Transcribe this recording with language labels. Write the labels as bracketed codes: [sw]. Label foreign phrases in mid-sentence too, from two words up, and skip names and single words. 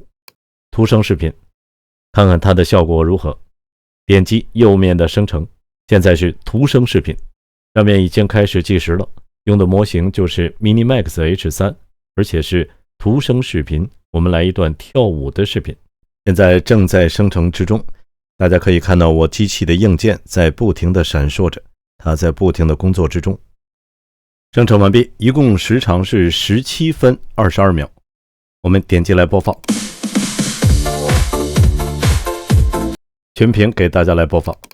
[zh] 圖聲視頻，看看它的效果如何。點擊右面的生成，現在是圖聲視頻，上面已經開始計時了。用的模型就是 Minimax H3， 而且是圖聲視頻。我們來一段跳舞的視頻，現在正在生成之中。大家可以看到我機器的硬件在不停地閃烁着，它在不停的工作之中。生成完畢，一共時長是17分22秒。我們點擊來播放，全屏給大家來播放。